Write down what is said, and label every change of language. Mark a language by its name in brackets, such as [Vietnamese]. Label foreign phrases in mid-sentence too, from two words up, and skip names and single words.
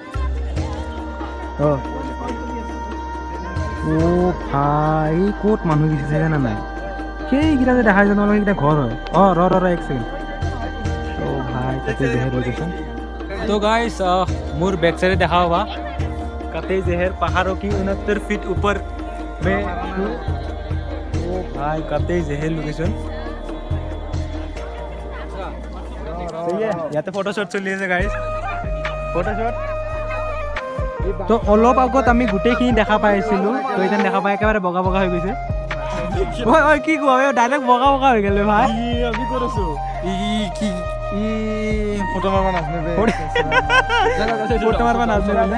[Assamese] অ' ভাই ক'ত মানুহ গৈছে জানা নাই? সেইকেইটা যে দেখাই জানো সেইকেইটা ঘৰ হয়। ৰ এক ছেকেণ্ড। অ' ভাই তাতে জেহেৰ লোকেশ্যন। তো গাইছ, মোৰ বেক চাইডে দেখা পাবা কাতে জেহেৰ [Hindi] पहाड़ों की 69 फीट ऊपर में। ओ भाई काते जहर लोकेशन सही है। [Assamese] ইয়াতে ফটোশ্বট চলি আছে গাইজ, ফটোশ্বট। তো অলপ আগত আমি গোটেইখিনি দেখা পাইছিলোঁ, তো এতিয়া দেখা পাই একেবাৰে বগা বগা হৈ গৈছে। ঐ কি কোৱা, ডাইৰেক্ট বগা বগা হৈ গ'লে ভাই। আমি ক'ত আছোঁ? ফটো মাৰবা নাজানে।